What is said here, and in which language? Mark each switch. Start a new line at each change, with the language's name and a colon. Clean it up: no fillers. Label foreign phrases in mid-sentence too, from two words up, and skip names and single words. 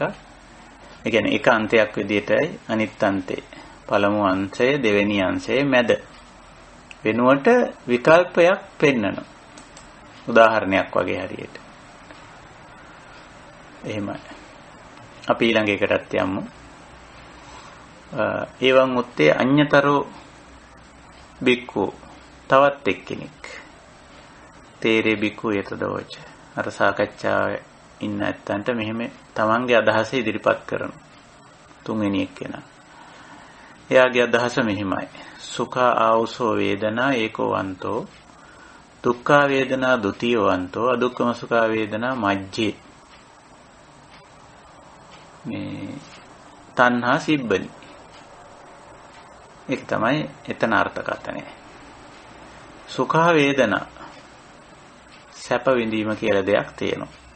Sinhala: ඒ කියන්නේ එක අන්තයක් විදිහටයි අනිත් අන්තේ. පළමු අංශය, දෙවෙනි අංශය, මැද වෙනුවට විකල්පයක් පෙන්වනවා. උදාහරණයක් වගේ හරියට. එහෙමයි. අපි ඊළඟ එකටත් යමු.
Pali: එවං උත්තේ අඤ්‍යතරෝ බික්කු
Sinhala: තවත් එක්කෙනෙක්
Pali: තේරේ බික්කු යතදවච
Sinhala: අර සාකච්ඡාවේ ඉන්න ඇත්තන්ට මෙහෙම තමන්ගේ අදහස ඉදිරිපත් කරන තුන්වෙනි එක්කෙනා. එයාගේ අදහස මෙහිමයි.
Pali: සුඛා ආවුසෝ වේදනා ඒකෝ වන්තෝ දුක්ඛා වේදනා ဒ ුතියෝ වන්තෝ අදුක්ඛම සුඛා වේදනා මජ්ජේ. මේ තණ්හා සිබ්බනි.
Sinhala: ඒක තමයි එතන අර්ථකථනය.
Pali: සුඛා වේදනා
Sinhala: සැප විඳීම කියලා දෙයක් තියෙනවා.